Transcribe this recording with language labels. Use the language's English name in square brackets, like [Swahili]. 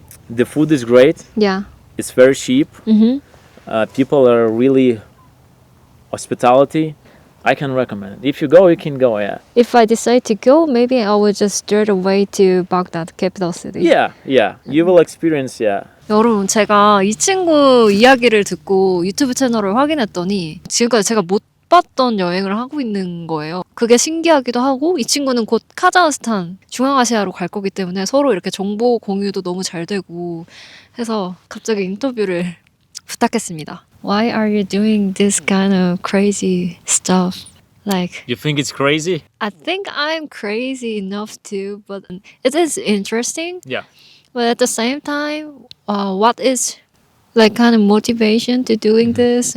[English] The food is great. Yeah. It's very cheap. People are really hospitality. I can recommend it. If you go, you can go, yeah. If I decide to go, maybe I will just straight away to Baghdad, capital city. Yeah. You will experience, yeah. [Korean] 여러분, 제가 이 친구 이야기를 듣고 유튜브 채널을 확인했더니 지금까지 제가 못 봤던 여행을 하고 있는 거예요. 그게 신기하기도 하고, 이 친구는 곧 카자흐스탄, 중앙아시아로 갈 거기 때문에 서로 이렇게 정보 공유도 너무 잘 되고 해서 갑자기 인터뷰를 부탁했습니다. [English] Why are you doing this kind of crazy stuff? Like, You think it's crazy? I think I'm crazy enough too, but it is interesting. Yeah. But at the same time, what is like kind of motivation to doing this?